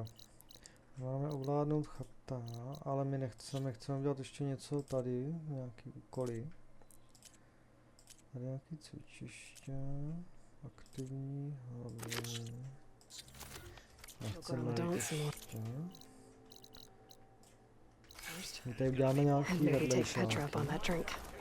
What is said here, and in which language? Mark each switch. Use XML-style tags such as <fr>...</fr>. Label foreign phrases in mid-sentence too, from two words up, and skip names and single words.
<cs>Máme ovládnout chata, ale my nechceme udělat ještě něco tady, nějaký úkoly. Tady nějaký cvičiště, aktivní, hlavní. Nechceme jít ještě. My tady uděláme nějaký</cs> <en>maybe take</en> <cs>vedlejší.</cs> <en>Petra up on that drink.</en>